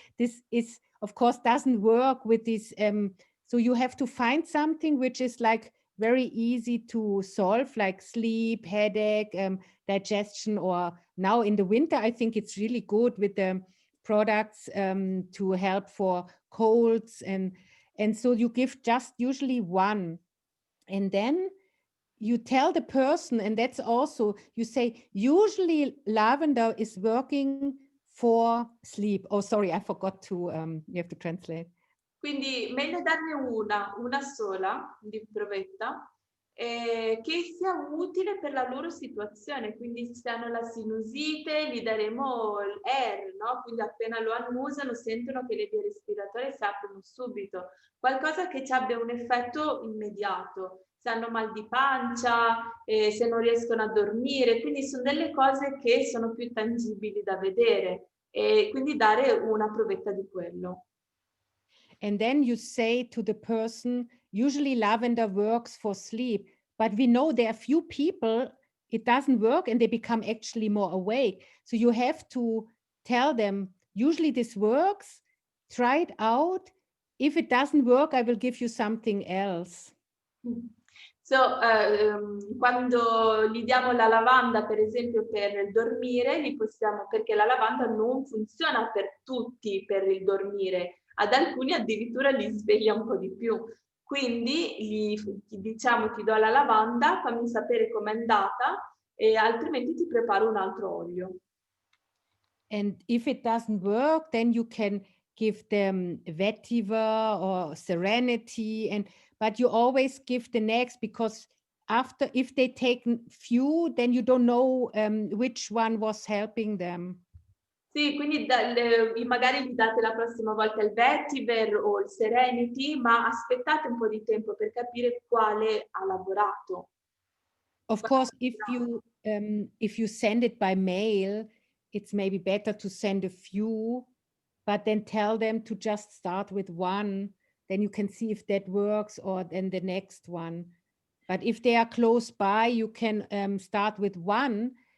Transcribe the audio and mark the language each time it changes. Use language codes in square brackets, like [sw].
[en] This is, of course, doesn't work with this. So you have to find something which is like very easy to solve, like sleep, headache, digestion, or now in the winter, I think it's really good with the products to help for colds. And so you give just usually one. And then you tell the person, and that's also, you say, usually lavender is working for sleep. Oh, sorry, I forgot to, you have to translate. [it] Quindi meglio darne una sola di provetta che sia utile per la loro situazione. Quindi se hanno la sinusite gli daremo l'air, no? Quindi appena lo annusano sentono che le vie respiratorie si aprono subito. Qualcosa che ci abbia un effetto immediato. Se hanno mal di pancia, se non riescono a dormire. Quindi sono delle cose che sono più tangibili da vedere. E quindi dare una provetta di quello. [en] And then you say to the person, usually lavender works for sleep, but we know there are few people it doesn't work and they become actually more awake. So you have to tell them, usually this works, try it out. If it doesn't work, I will give you something else. [it] So, quando gli diamo la lavanda, per esempio, per dormire, perché la lavanda non funziona per tutti per il dormire. ad alcuni addirittura li sveglia un po' di più. Quindi diciamo ti do la lavanda, fammi sapere com'è andata e altrimenti ti preparo un altro olio. [en] And if it doesn't work, then you can give them vetiver or serenity, but you always give the next, because after, if they take few, then you don't know which one was helping them. [it] Sì, quindi magari gli date la prossima volta il vetiver o il serenity, ma aspettate un po' di tempo per capire quale ha lavorato. [en] Of course, if you send it by mail, it's maybe better to send a few, but then tell them to just start with one. Then you can see if that works, or then the next one. But if they are close by, you can start with one.